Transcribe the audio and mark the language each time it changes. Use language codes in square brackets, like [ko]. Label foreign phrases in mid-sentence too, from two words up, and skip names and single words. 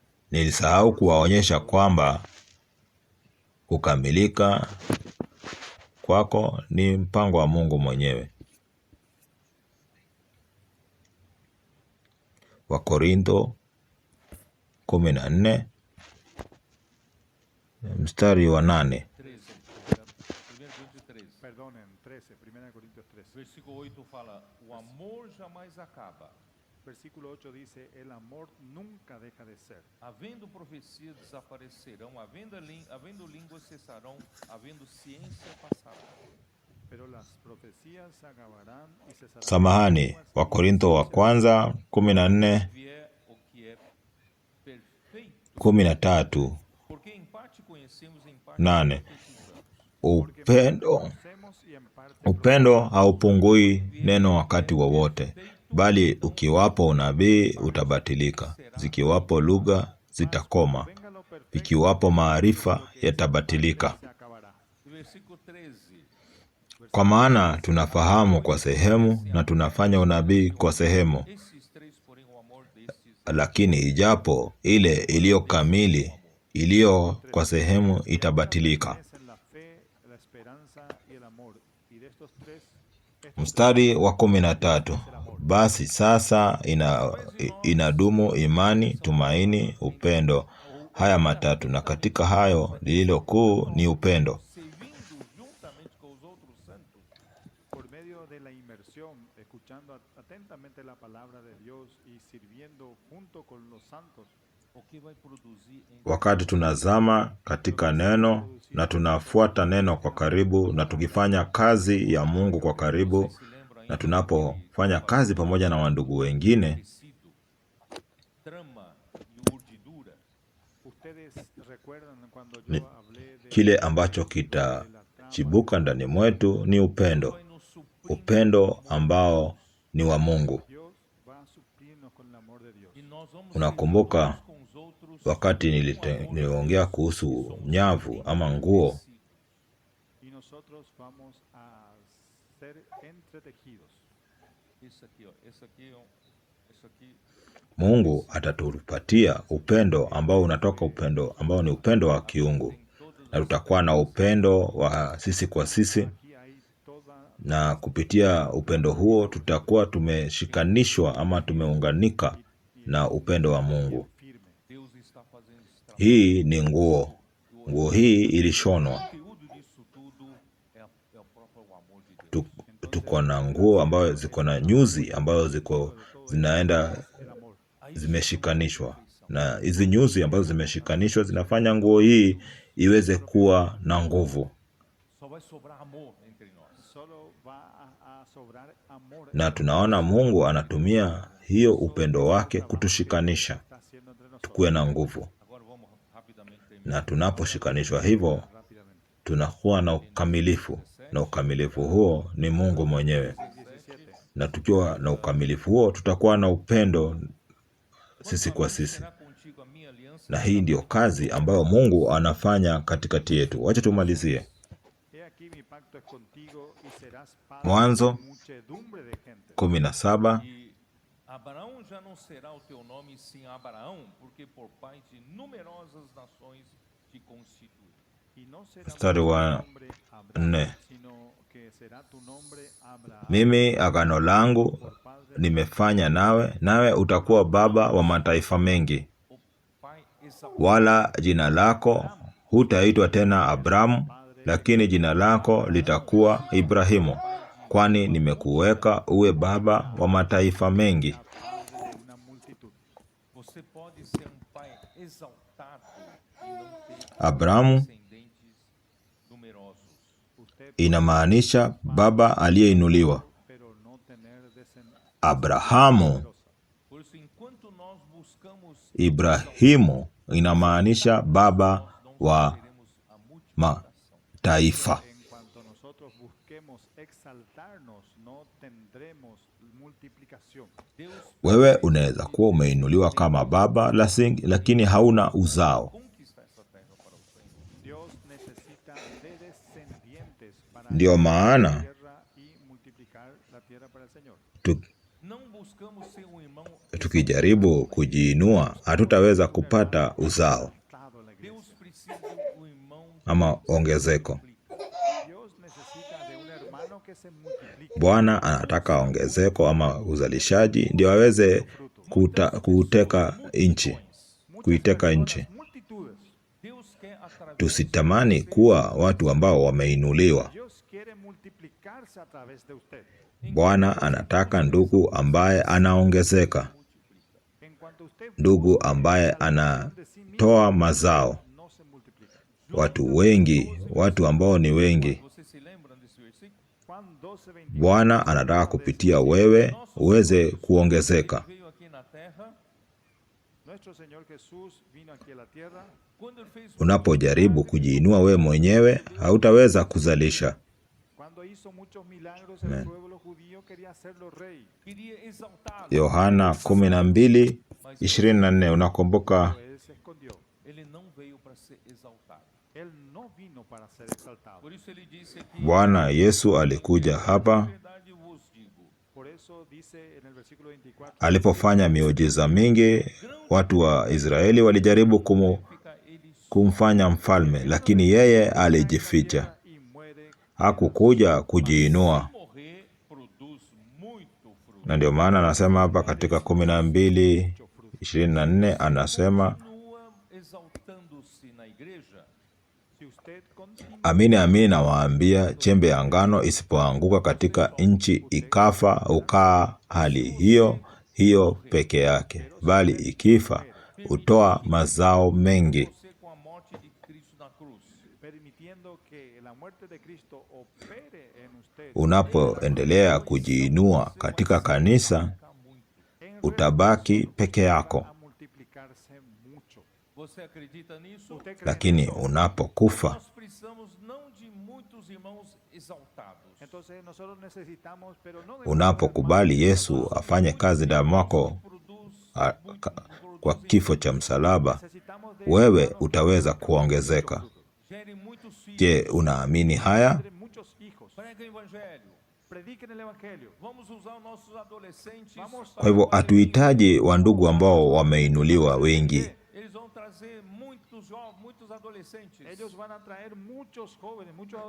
[sw] Nilisahau kuwaonyesha kwamba kukamilika kwako ni mpango wa Mungu mwenyewe. Wakorintho 14 mstari wa 8. 13. [es] Perdonen, 13, 1 Corintios 13. [pt] Versículo 8 fala: o amor jamais acaba. [es] Versículo 8 dice, el amor nunca deja de ser. [pt] Havendo profecias desaparecerão, havendo línguas cessarão, havendo ciência passará. [es] Pero las profecías se acabarán y cesarán. [sw] Samahani, Wakorintho wa kwanza 14 [pt] Vier o que é perfeito, 13 porque em parte conhecemos, em parte 8. profetizamos. [es] Conocemos y en parte [sw] Upendo haupungui neno wakati wowote, bali ukiwapo unabii utabatilika, zikiwapo lugha zitakoma, [es] venga lo perfecto, [sw] vikiwapo maarifa yatabatilika. [es] se acabará. Versículo 13. [sw] Kwa maana tunafahamu kwa sehemu na tunafanya unabii kwa sehemu, [pt] Esses três, porém, o amor destes [sw] lakini ijapo ile iliyo kamili iliyo kwa sehemu itabatilika. [es] Es en la fe, la esperanza y el amor. Y de estos tres, [sw] Mstari wa 13. Basi sasa inadumu imani, tumaini, upendo, haya matatu, na katika hayo lililo kuu ni upendo. [pt] servindo juntamente com os outros santos, [es] por medio de la inmersión, escuchando atentamente la palabra de Dios y sirviendo junto con los santos, [pt] o que vai produzir em [sw] Wakati tunazama katika neno na tunafuata neno kwa karibu na tukifanya kazi ya Mungu kwa karibu [pt] se lembra [sw] na [pt] ainda [sw] tunapofanya kazi pamoja na wandugu wengine, [pt] tecido, trama e urdidura, [es] ustedes recuerdan cuando yo [sw] Ni- [es] hablé de [sw] kile ambacho kitachibuka ndani mwetu ni upendo, [pt] vai nos suprir, [sw] upendo ambao ni wa Mungu. [es] Dios va a suplirnos con el amor de Dios. [pt] e nós vamos [sw] Unakumbuka [pt] servir uns com os outros [sw] wakati niliongea kuhusu nyavu ama nguo, [es] Y nosotros vamos a ser entretejidos. [pt] isso aqui, ó, isso aqui, ó, isso aqui, [sw] Mungu atatupatia upendo ambao unatoka upendo ambao ni upendo wa kiungu, na tutakuwa na upendo wa sisi kwa sisi, [es] Aquí hay toda [sw] na kupitia upendo huo tutakuwa tumeshikanishwa ama tumeunganika na upendo wa Mungu. [pt] firme. Deus está fazendo esse trabalho. [sw] Hii ni nguo. Nguo hii ilishonwa. [pt] O conteúdo disso tudo é o próprio amor de Deus. [sw] Tuko na nguo ambayo ziko na nyuzi ambazo zinaenda [es] El amor. [sw] zimeshikanishwa, na hizi nyuzi ambazo zimeshikanishwa zinafanya nguo hii iweze kuwa na nguvu, [pt] Só vai sobrar amor entre nós. [es] Solo va a sobrar amor. [sw] na tunaona Mungu anatumia hiyo upendo wake kutushikanisha [es] Está haciendo entre nosotros. [sw] tukuwe na nguvu, [pt] Agora vamos rapidamente terminar. [sw] na tunaposhikanishwa hivyo [es] Rápidamente. [sw] tunakuwa na ukamilifu, na ukamilifu huo ni Mungu mwenyewe, 17. na tukiwa na ukamilifu huo tutakuwa na upendo sisi kwa sisi. [pt] Será contigo a minha aliança, [sw] Na hii ndiyo kazi ambayo Mungu anafanya katikati yetu. Wacha tumalizie. [es] He aquí mi pacto es contigo y serás padre [sw] Mwanzo [es] de muchedumbre de gente. 17. [pt] e Abraão já não será o teu nome, sim Abraão, porque por pai de numerosas nações te constitui. [es] Y no será [sw] Mstari [es] tu [sw] wa [es] nombre Abraham, [sw] 4. [es] sino que será tu nombre Abraham, [sw] Mimi agano langu [es] por padre [sw] nimefanya nawe, nawe utakuwa baba wa mataifa mengi, [pt] O pai exaltado [sw] wala jina lako hutaitwa tena Abramu, lakini jina lako litakuwa Ibrahimu, kwani nimekuweka uwe baba wa mataifa mengi. [es] padre de una multitud. [pt] Você pode ser pai exaltado e não ter [sw] Abramu [pt] descendentes numerosos. [es] Usted [sw] inamaanisha baba aliyeinuliwa. [es] pero no tener descendencia. [sw] Abrahamu, [pt] Por isso, enquanto nós buscamos, [sw] Ibrahimu inamaanisha baba wa [pt] teremos a multiplicação. [sw] mataifa. [es] En cuanto nosotros busquemos exaltarnos, no tendremos multiplicación. [pt] Deus [sw] Wewe unaweza kuwa umeinuliwa kama baba lakini hauna uzao. [pt] conquista essa terra para o Senhor. [es] Dios necesita de descendientes para [sw] Ndiyo maana [es] tierra y multiplicar la tierra para el Señor. [sw] tu, [pt] Não buscamos ser um irmão [sw] tukijaribu kujiinua hatutaweza kupata uzao [es] Estado en la iglesia. [pt] Deus precisa do irmão [sw] ama ongezeko. [es] Dios necesita de un hermano que se multiplique. [sw] Bwana anataka ongezeko ama uzalishaji ndio aweze kuiteka nchi. [es] Personas, multitudes. [pt] Deus quer através [sw] Tusitamani kuwa watu ambao wameinuliwa. [es] Dios quiere multiplicarse a través de usted. [sw] Bwana anataka ndugu ambaye anaongezeka, [es] En cuanto usted [sw] ndugu ambaye anatoa mazao. [es] no se multiplica. [sw] Watu wengi, watu ambao ni wengi. [pt] Vocês se lembram desse versículo? [es] Juan 12:21 [sw] Bwana anataka kupitia wewe uweze kuongezeka. [pt] Veio aqui na terra, [es] Nuestro Señor Jesús vino aquí a la tierra. [pt] quando ele fez [sw] Unapojaribu kujiinua wewe mwenyewe, hautaweza kuzalisha. [es] Cuando hizo muchos milagros, el pueblo judío quería hacerlo rey. [pt] queria exaltá-lo, [sw] Yohana 12:24, unakumbuka? [es] Pero él se escondió. [pt] ele não veio para ser exaltado. [es] Él no vino para ser exaltado. [pt] Por isso ele disse aqui, [sw] Bwana Yesu alikuja hapa [pt] "Em verdade vos digo, [es] Por eso dice en el versículo 24, [sw] alipofanya miujiza mingi. Watu wa Israeli walijaribu [pt] fica ele [sw] kumfanya mfalme, lakini yeye alijificha. [es] y muere. [sw] Hakukuja kujiinua, [pt] morrer produz muito fruto." [sw] na ndio maana anasema hapa katika 12:24 anasema, [pt] Continua exaltando-se na igreja, [es] Si usted continúa [sw] amini amini nawaambia, chembe ya ngano isipoanguka katika nchi ikafa, ukaa hali hiyo hiyo peke yake, bali ikifa hutoa mazao mengi. [pt] você com a morte de Cristo na cruz, [es] permitiendo que la muerte de Cristo opere en usted, [sw] Unapoendelea kujiinua katika kanisa, utabaki peke yako, [es] a multiplicarse mucho. [pt] você acredita nisso? [es] ¿Usted cree [sw] lakini [es] en eso? [sw] unapokufa [pt] Nós precisamos não de muitos irmãos exaltados. [es] Entonces nosotros necesitamos, pero no de [sw] unapokubali Yesu afanye kazi ndani mwako [pt] Produz [sw] kwa kifo cha msalaba, [es] necesitamos de [sw] wewe utaweza kuongezeka. [pt] gere muitos filhos, [sw] Je, unaamini haya? [es] de muchos hijos. [pt] prega o evangelho. [es] Prediquen el evangelio. [pt] Vamos usar nossos adolescentes. [sw] Kwa hivyo hatuhitaji wandugu ambao wameinuliwa wengi. [pt] Eles vão trazer muitos adolescentes. [es] Ellos van a traer muchos jóvenes, muchos adolescentes.